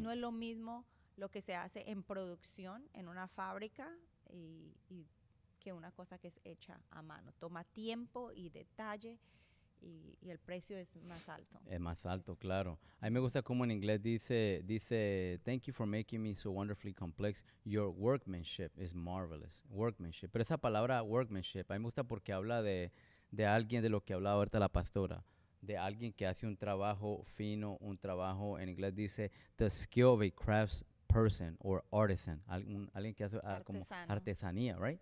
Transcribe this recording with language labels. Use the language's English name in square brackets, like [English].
[Spanish] No es lo mismo lo que se hace en producción en una fábrica y que una cosa que es hecha a mano. Toma tiempo y detalle y el precio es más alto. Es más alto, Es- claro. A mí me gusta como en inglés dice, [English] thank you for making me so wonderfully complex. Your workmanship is marvelous. Workmanship. [Spanish] Pero esa palabra workmanship, a mí me gusta porque habla de alguien de lo que hablaba ahorita la pastora. De alguien que hace un trabajo fino, un trabajo, en inglés dice, [English] the skill of a crafts person or artisan. [Spanish] Alguien que hace como Artesano. artesanía, right?